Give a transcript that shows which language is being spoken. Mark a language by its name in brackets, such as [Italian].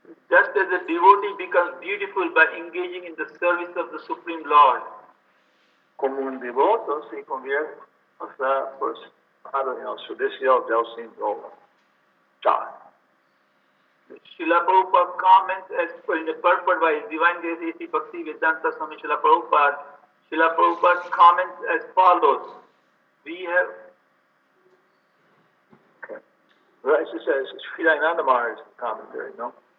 [English] Just as a devotee becomes beautiful by engaging in the service of the Supreme Lord. [Spanish] Como un devoto se convierte en el servicio del Señor. [English] Srila Prabhupada comments as in the purport by His Divine Grace A.C. Bhakti Vedanta Swami Srila Prabhupada. Srila Prabhupada comments as follows. We have... Okay. Well, it says, Sri Ananda Maharaj's commentary, no?